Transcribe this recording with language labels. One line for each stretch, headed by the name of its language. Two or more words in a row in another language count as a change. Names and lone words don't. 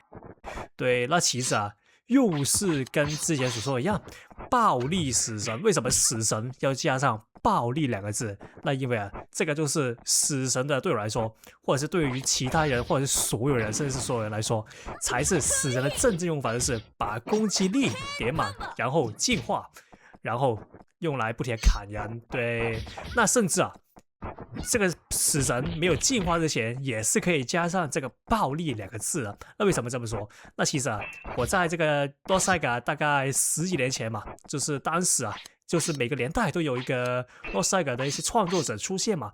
Chinese: 對，那其實啊，又是跟之前所說的一樣，暴力死神。為什麼死神要加上暴力兩個字？那因為啊，這個就是死神的，對我來說，或者是對於其他人，或者是所有人，甚至是所有人來說，才是死神的真正用法，就是把攻擊力點滿，然後進化，然後用來不停地砍人。對，那甚至啊，這個死神沒有進化之前，也是可以加上這個暴力兩個字的。那為什麼這麼說？那其實啊，我在這個 Lord Saga 大概10幾年前嘛，就是當時啊，就是每個年代都有一個 Lord Saga 的一些創作者出現嘛。